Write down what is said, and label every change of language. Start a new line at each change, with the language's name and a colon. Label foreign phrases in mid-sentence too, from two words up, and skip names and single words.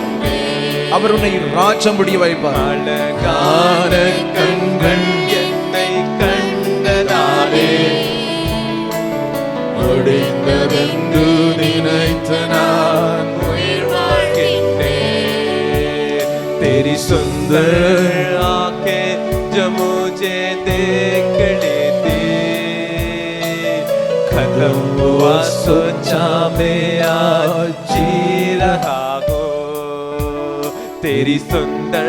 Tamil: அவர் உன்னை ராஜம் முடிய வைப்பார். அழகான கண்கள் என்னை கண்டதாலே முடிந்ததென்று நினைத்து நான் உயிர் வாழ்கின்றேன்.
Hindi: तेरी सुंदर आंखें जो मुझे देख लेती, खत्म हुआ सोचा मैं आज जी रहा हूँ. तेरी सुंदर